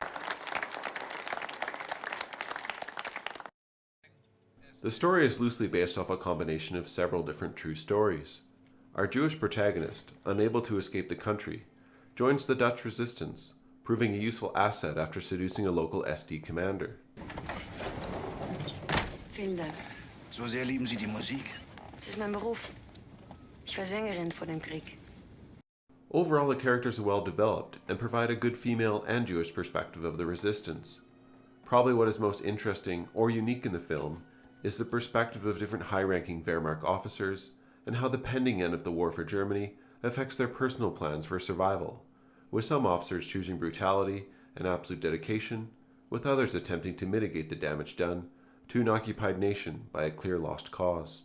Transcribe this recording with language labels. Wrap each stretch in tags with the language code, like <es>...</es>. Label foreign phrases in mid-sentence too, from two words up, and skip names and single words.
<en>The story is loosely based off a combination of several different true stories. Our Jewish protagonist, unable to escape the country, joins the Dutch resistance, proving a useful asset after seducing a local SD commander.</en> <de>Vielen Dank. So sehr lieben Sie die Musik?</de> <nl>Het is mijn beroep. Ik was Sängerin voor</nl> <de>den Krieg.</de> <en>Overall, the characters are well developed and provide a good female and Jewish perspective of the resistance. Probably what is most interesting or unique in the film is the perspective of different high-ranking Wehrmacht officers and how the pending end of the war for Germany affects their personal plans for survival, with some officers choosing brutality and absolute dedication, with others attempting to mitigate the damage done to an occupied nation by a clear lost cause.</en>